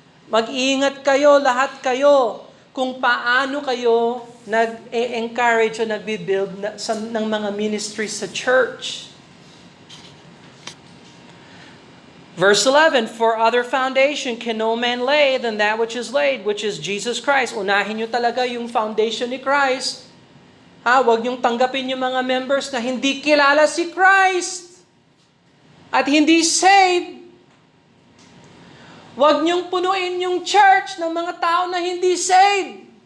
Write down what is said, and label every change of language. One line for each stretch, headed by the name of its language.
Filipino: Mag-iingat kayo, lahat kayo, kung paano kayo nag-encourage o nagbi-build ng mga ministries sa church.
English: Verse 11, for other foundation can no man lay than that which is laid, which is Jesus Christ.
Filipino: Unahin nyo talaga yung foundation ni Christ. Huwag niyong tanggapin yung mga members na hindi kilala si Christ at hindi saved. Huwag niyong punuin yung church ng mga tao na hindi saved.